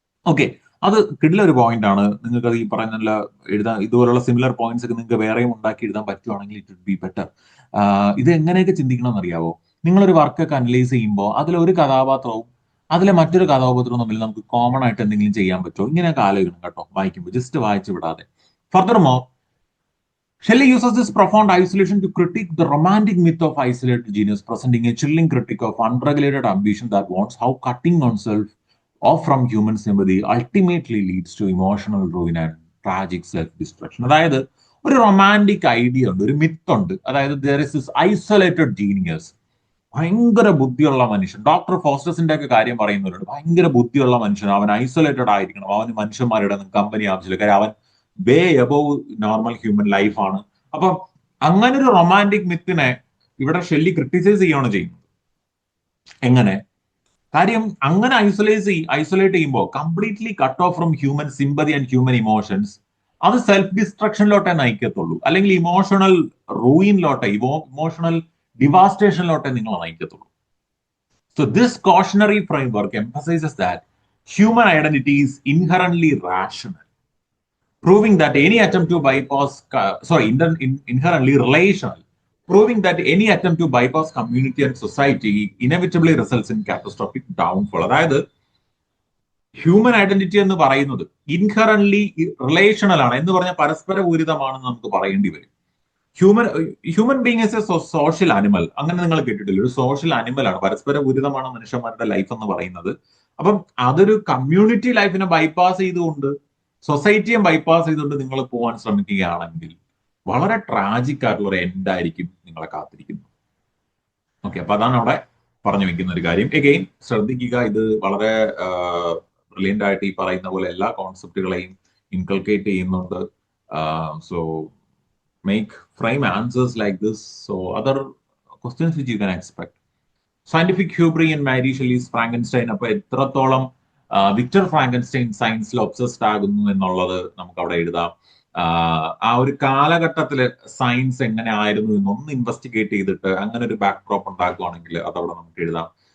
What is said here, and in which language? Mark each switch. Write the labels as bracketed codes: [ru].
[ml] Okay, അത് കിടിലൊരു point ആണ്. നിങ്ങൾക്ക് അത് ഈ പറയുന്ന എഴുതാൻ ഇതുപോലുള്ള സിമിലർ പോയിന്റ്സ് ഒക്കെ നിങ്ങൾക്ക് വേറെയും ഉണ്ടാക്കി എഴുതാൻ പറ്റുവാണെങ്കിൽ [en] It would be better. [ml] ഇത് എങ്ങനെയൊക്കെ ചിന്തിക്കണം എന്നറിയാവോ? നിങ്ങളൊരു വർക്കൊക്കെ അനലൈസ് ചെയ്യുമ്പോൾ അതിലൊരു കഥാപാത്രവും അതിലെ മറ്റൊരു കഥാപാത്രവും തമ്മിൽ നമുക്ക് കോമൺ ആയിട്ട് എന്തെങ്കിലും ചെയ്യാൻ പറ്റുമോ? ഇങ്ങനെയൊക്കെ ആലോചിക്കണം കേട്ടോ, വായിക്കുമ്പോൾ ജസ്റ്റ് വായിച്ചു വിടാതെ. [en] Furthermore, Shelley uses this profound isolation to critique the romantic myth of isolated genius, presenting a chilling critique of unregulated ambition that wants how cutting oneself off from human sympathy ultimately leads to emotional ruin and tragic self-destruction. [ml] അതായത് ഒരു romantic idea ഉണ്ട്, ഒരു myth ഉണ്ട്. [en] അതായത് there is this isolated genius, [ml] ഭയങ്കര ബുദ്ധിയുള്ള മനുഷ്യൻ. Doctor ഫോസ്റ്റസിന്റെ ഒക്കെ കാര്യം പറയുന്നവരുണ്ട്. ഭയങ്കര ബുദ്ധിയുള്ള മനുഷ്യൻ, അവൻ ഐസൊലേറ്റഡ് ആയിരിക്കണം, അവന് മനുഷ്യന്മാരുടെ കമ്പനി ആവശ്യമില്ല, കാര്യം അവൻ [en] Way above normal human ലൈഫാണ്. [ml] അപ്പൊ അങ്ങനെ ഒരു റൊമാൻറ്റിക് മിത്തിനെ ഇവിടെ ഷെല്ലി ക്രിട്ടിസൈസ് ചെയ്യുകയാണ് ചെയ്യുന്നത്. എങ്ങനെ? കാര്യം അങ്ങനെ ഐസൊലേറ്റ് ചെയ്യുമ്പോൾ [en] completely cut off from human sympathy and human emotions, [ml] അത് സെൽഫ് ഡിസ്ട്രക്ഷനിലോട്ടേ നയിക്കത്തുള്ളൂ, അല്ലെങ്കിൽ ഇമോഷണൽ റൂയിനിലോട്ടെ, ഇമോഷണൽ ഡിവാസ്റ്റേഷനിലോട്ടെ നിങ്ങൾ നയിക്കത്തുള്ളൂ. [en] So this cautionary framework emphasizes that human identity is inherently rational, proving that any attempt to bypass, inherently relational, proving that any attempt to bypass community and society inevitably results in catastrophic downfall. [ml] അതായത് human identity എന്ന് പറയുന്നത് inherently relational ആണ് എന്ന് പറഞ്ഞാൽ പരസ്പര പൂരിതമാണെന്ന് നമുക്ക് പറയേണ്ടി വരും. [en] Human being is a social animal. [ml] അങ്ങനെ നിങ്ങൾ കേട്ടിട്ടില്ല? ഒരു സോഷ്യൽ ആനിമൽ ആണ്, പരസ്പര പൂരിതമാണ് മനുഷ്യന്മാരുടെ ലൈഫ് എന്ന് പറയുന്നത്. അപ്പം അതൊരു കമ്മ്യൂണിറ്റി ലൈഫിനെ ബൈപ്പാസ് ചെയ്തുകൊണ്ട്, സൊസൈറ്റിയെ ബൈപ്പാസ് ചെയ്തുകൊണ്ട് നിങ്ങൾ പോകാൻ ശ്രമിക്കുകയാണെങ്കിൽ വളരെ ട്രാജിക് ആയിട്ടുള്ള ഒരു എൻഡ് ആയിരിക്കും നിങ്ങളെ കാത്തിരിക്കുന്നത്. ഓക്കെ, അപ്പൊ അതാണ് അവിടെ പറഞ്ഞു വെക്കുന്ന ഒരു കാര്യം. എഗെയിൻ ശ്രദ്ധിക്കുക, ഇത് വളരെ ബ്രില്യൻ്റ് ആയിട്ട് ഈ പറയുന്ന പോലെ എല്ലാ കോൺസെപ്റ്റുകളെയും ഇൻകൾക്കേറ്റ് ചെയ്യുന്നുണ്ട്. [en] So make frame answers like this. So other questions which you can expect. Scientific hubris in Mary Shelley's Frankenstein. [ml] അപ്പൊ എത്രത്തോളം വിക്ടർ ഫ്രാങ്കൻസ്റ്റൈൻ സയൻസിൽ ഒബ്സസ്ഡ് ആകുന്നു എന്നുള്ളത് നമുക്ക് അവിടെ എഴുതാം. ആ ഒരു കാലഘട്ടത്തില് സയൻസ് എങ്ങനെ ആയിരുന്നു എന്നൊന്ന് ഇൻവെസ്റ്റിഗേറ്റ് ചെയ്തിട്ട് അങ്ങനെ ഒരു ബാക്ക് ഡ്രോപ്പ് ഉണ്ടാക്കുകയാണെങ്കിൽ അതവിടെ നമുക്ക് എഴുതാം.